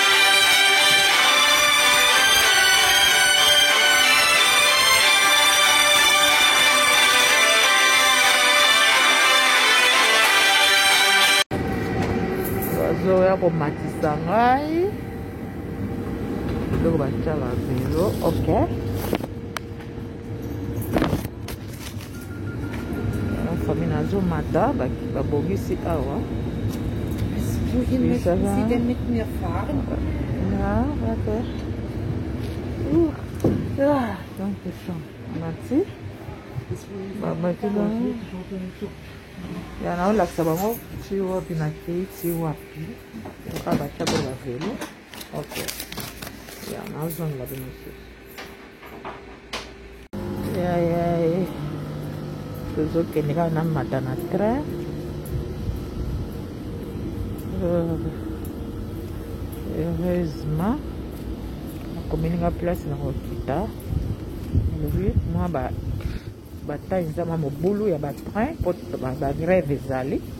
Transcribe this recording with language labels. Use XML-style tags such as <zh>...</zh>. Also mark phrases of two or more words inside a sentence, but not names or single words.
<ln>bazoya komatisa ngai biloko batiaka velo ok fami nazomata babongisi awa</ln> <de>Wohin möchten Sie denn mit mir fahren? Ja, warte. Ja, danke schön. Merci.</de> <ln>Ya naolakisa bango ti wapi na kei ti wapi oka batia po bavelo ok ya naozongela pe mosusu yayaye tozokende kaka na mata na train heureusement nakomeninga place na kokita lobi mwa bataille eza mwa mobulu ya batrain mpo bagrève ezali</ln>